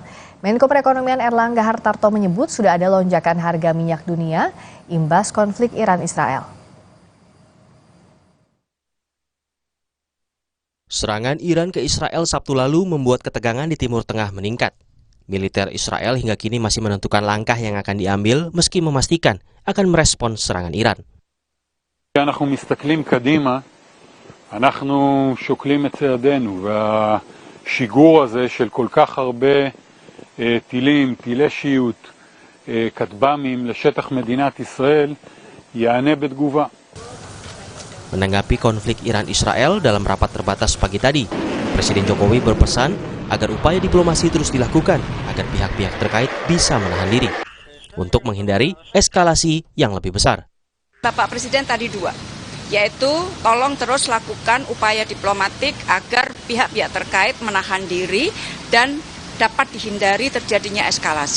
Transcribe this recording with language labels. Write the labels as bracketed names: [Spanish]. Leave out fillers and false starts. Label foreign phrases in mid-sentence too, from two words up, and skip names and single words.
[Indonesian] Menko Perekonomian Erlangga Hartarto menyebut sudah ada lonjakan harga minyak dunia imbas konflik Iran-Israel. Serangan Iran ke Israel Sabtu lalu membuat ketegangan di Timur Tengah meningkat. Militer Israel hingga kini masih menentukan langkah yang akan diambil meski memastikan akan merespons serangan Iran. [Hebrew] אנחנו מסתכלים קדימה, אנחנו שוקלים את צעדינו, והשיגור הזה של כל כך הרבה טילים, טילי שיוט, כטב"מים לשטח מדינת ישראל, יענה בתגובה. [Indonesian] Menanggapi konflik Iran-Israel dalam rapat terbatas pagi tadi, Presiden Jokowi berpesan agar upaya diplomasi terus dilakukan agar pihak-pihak terkait bisa menahan diri untuk menghindari eskalasi yang lebih besar. Bapak Presiden tadi dua, yaitu tolong terus lakukan upaya diplomatik agar pihak-pihak terkait menahan diri dan dapat dihindari terjadinya eskalasi.